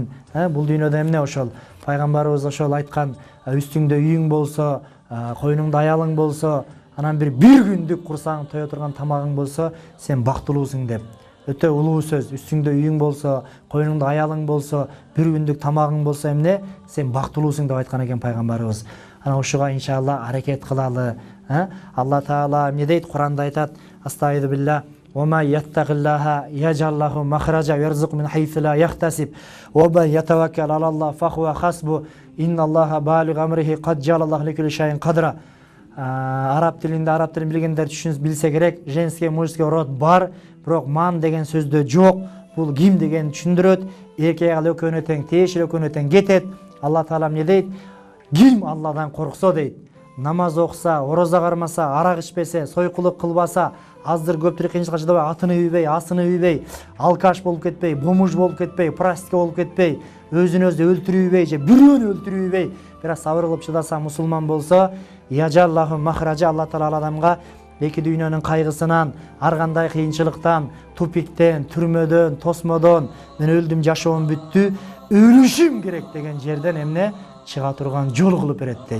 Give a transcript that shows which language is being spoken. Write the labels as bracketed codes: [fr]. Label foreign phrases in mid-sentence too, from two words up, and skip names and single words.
[ky] Бул дүйнөдө эмне ошол пайгамбарыбыз ошол айткан, үстүңдө үйүң болсо, койнуңда аялың болсо, анан бир күндүк курсаң тое турган тамагың болсо, сен бактылуусуң деп. Өтө улуу сөз. Үстүңдө үйүң болсо, койнуңда аялың болсо, бир күндүк тамагың болсо эмне, сен бактылуусуң деп айткан экен пайгамбарыбыз. Анан ушуга иншалла аракет кылалы. Алла Таала эмне дейт? Куранда айтат: [ar] أستغفر الله. وَمَنْ يَتَّقِ اللَّهَ يَجْعَلْ لَهُ مَخْرَجًا وَيَرْزُقْهُ مِنْ حَيْثُ لَا يَحْتَسِبُ وَمَنْ يَتَوَكَّلْ عَلَى اللَّهِ فَهُوَ حَسْبُهُ إِنَّ اللَّهَ بَالِغُ أَمْرِهِ قَدْ جَعَلَ اللَّهُ لِكُلِّ شَيْءٍ قَدْرًا. [ky] Араб тилин билгендер билсе керек, женский, мужской род бар, бирок ман деген сөздө жок. Бул ким деген түшүндүрөт. Эркек ал экөөнө тең, тиешелүү экөөнө тең кетет. Алла Таала эмне дейт? Ким Алладан корксо дейт. Намаз окуса, ороза кармаса, арак ичпесе, сойкулук кылбаса, аздыр көптүр кыйынчылыкка чыдабай, атыны үйбөй, асыны үйбөй, алкаш болуп кетпей, бомуж болуп кетпей, проститутка болуп кетпей, өзүн өзү өлтүрүүбөй же бирөөнү өлтүрүүбөй, бир аз сабыр кылып чыдаса, мусулман болсо, [ar] يجعل له مخرجا, [ky] Алла Таала адамга эки дүйнөнүн кайгысынан, ар кандай кыйынчылыктан, тупиктен, түрмөдөн, тосмодон, мен өлдүм, жашоом бүттү, өлүшүм керек деген жерден эмне чыга турган жол кылып берет дейт.